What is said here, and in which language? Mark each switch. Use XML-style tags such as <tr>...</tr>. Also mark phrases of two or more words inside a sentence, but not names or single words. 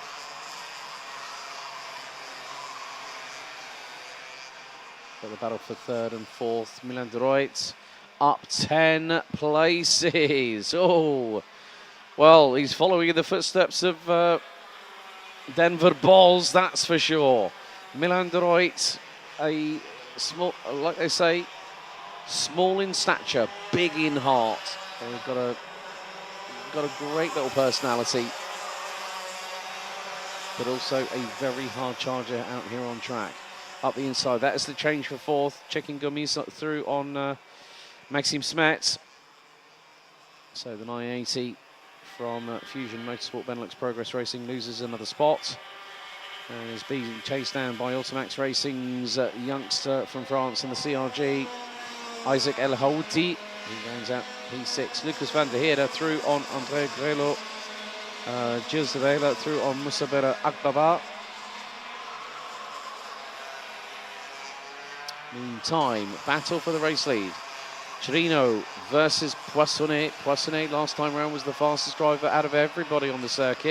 <en>But the battle for third and fourth, Milan de Ruyt up 10 places. Oh, well, he's following in the footsteps of Denver Balls, that's for sure. Milan de Ruyt, a small, like they say, small in stature, big in heart. He's got a great little personality. but also a very hard charger out here on track. Up the inside, that is the change for fourth. Checking gummies through on Maxime Smet. So the 980 from Fusion Motorsport Benelux Progress Racing loses another spot. And is being chased down by Automax Racing's youngster from France in the CRG, Isaac El Haouti. He rounds out P6. Lucas van der Heerde through on André Grelo. Gilles de Vela through on Musabera Akbaba. Meantime, battle for the race lead. Chirino versus Poissonnet. Poissonnet last time round was the fastest driver out of everybody on the circuit.</en>